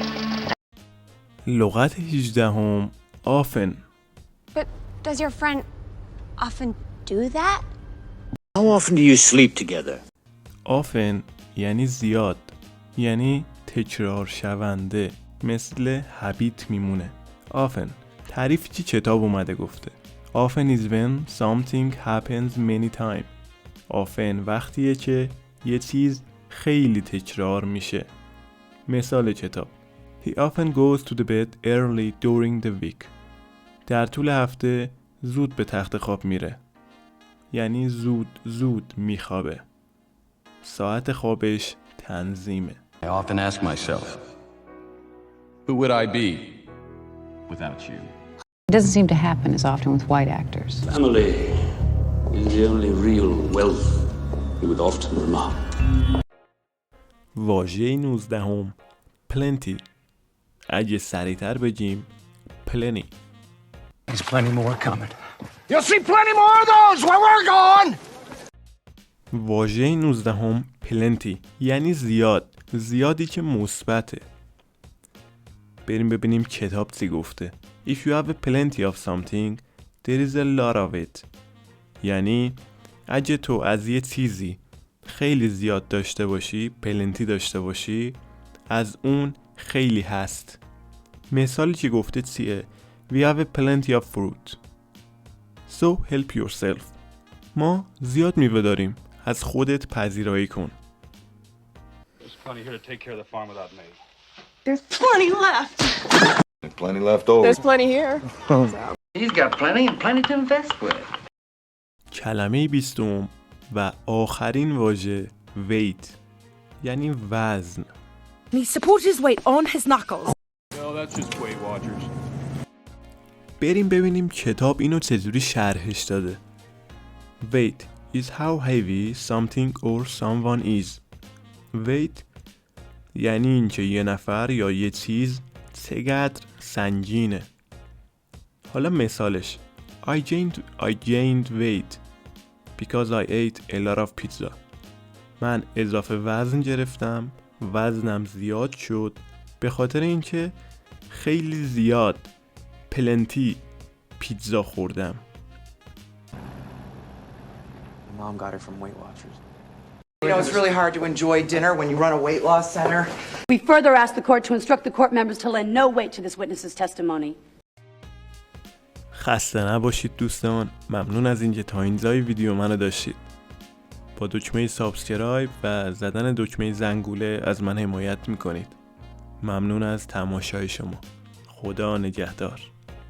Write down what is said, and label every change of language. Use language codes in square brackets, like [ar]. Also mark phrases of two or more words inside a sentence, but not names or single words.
[fa] لغت 18 often. [en] But does your friend often do that? How often do you sleep together? [fa] often یعنی زیاد، یعنی تکرار شونده، مثل habit میمونه. often تعریفی که کتاب اومده گفته: [en] often is when something happens many times. [fa] often وقتیه که یه چیز خیلی تکرار میشه. مثال کتاب: [en] He often goes to the bed early during the week. [fa] در طول هفته زود به تخت خواب میره. یعنی زود میخوابه. ساعت خوابش تنظیمه. [en] I often ask myself, Who would I be without you? It doesn't seem to happen as often with white actors. Family is the only real wealth you would often remark. [fa] واژه 19 plenty. اگه سریعتر بگیم plenty. [en] There's plenty more coming. You'll see plenty more of those when we're gone! [fa] واژه 19 plenty یعنی زیاد، زیادی که مثبته. بریم ببینیم کتاب چی گفته. [en] If you have a plenty of something, there is a lot of it. یعنی اگه تو از یه چیزی خیلی زیاد داشته باشی، پلنتی داشته باشی، از اون خیلی هست. مثالی که گفته چیه؟ We have a plenty of fruit. So help yourself. [fa] ما زیاد میوه داریم. از خودت پذیرایی کن. [en] There's plenty here to take care of the farm without me. There's plenty left. There's plenty left over. There's plenty here. He's got plenty and plenty to invest with. [fa] کلمه 20 و آخرین واژه weight یعنی وزن. [en] He supports his weight on his knuckles. No, that's just Weight Watchers. [fa] بریم ببینیم کتاب اینو چجوری شرحش داده. [en] Weight is how heavy something or someone is. [fa] Weight یعنی اینکه یه نفر یا یه چیز چقدر سنگینه. حالا مثالش [en] I gained weight because I ate a lot of pizza. [fa] من اضافه وزن گرفتم، وزنم زیاد شد به خاطر اینکه خیلی زیاد پلنتی پیتزا خوردم. [en] Mom got it from Weight Watchers. You know, it's really hard to enjoy dinner when you run a weight loss center. We further ask the court to instruct the court members to lend no weight to this witness's testimony. [fa] خسته نباشید دوستان. ممنون از اینکه تا اینجای ویدیو منو داشتید. با دکمه سابسکرایب و زدن دکمه زنگوله از من حمایت میکنید. ممنون از تماشای شما. خدا نگهدار.